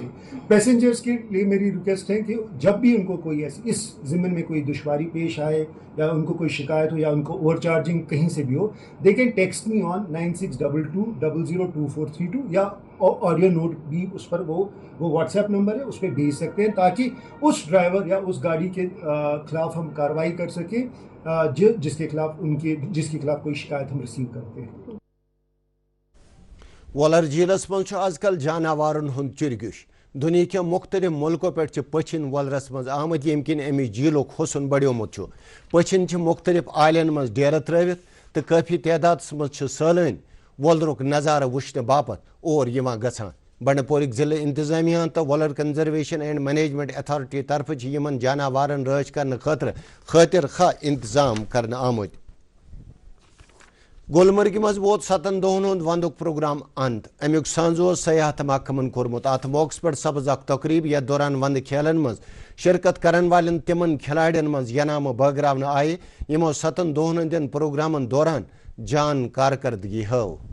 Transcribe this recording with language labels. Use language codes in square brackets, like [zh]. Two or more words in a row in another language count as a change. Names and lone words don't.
[ur] پیسنجرس کے لیے میری ریکویسٹ ہے کہ جب بھی ان کو کوئی اس ضمن میں کوئی دشواری پیش آئے یا ان کو کوئی شکایت ہو یا ان کو [en] over charging [ur] کہیں سے بھی ہو [en] they can text me on [ur] 9622002432 یا [en] audio note [ur] بھی اس پر وہ واٹس ایپ نمبر ہے اس پہ بھیج سکتے ہیں تاکہ اس ڈرائیور یا اس گاڑی کے خلاف ہم کارروائی کر سکیں جس کے خلاف کوئی شکایت ہم ریسیو کرتے ہیں. [ks] وولر جھیلس مز آز کل جانورن ہند چرگش. دنیا کے مختلف ملکوں پہ پچھن وولرس مز آمد یم کن امچ جھیلک حسن بڑیومت. پچھن مختلف عالین مز ڈیرہ ترٲوِتھ تو کافی تعداد مز سالن وولرک نظارہ وچھنے باپت اور گژھان. بنڈپورک ضلع انتظامیہ تو وولر کنزرویشن اینڈ مینجمنٹ اتھارٹی طرف یمن جانورن رٲچھ کرنے خاطر خاطر خواہ انتظام کرنے آمت. گلمرگ مز ووت 7 دہن ہند وندک پروگرام اند امیک سانز سیاحت محکمن کورمت ات موقع پہ سپز اخ تقریب یتھ دوران وند کھیلن مز شرکت کرن والن تمن کھلاڑین مز ینامہ بٲگراونہٕ آیہِ یمو 7 دہن ہندین پروگرامن دوران جان کارکردگی ہٲو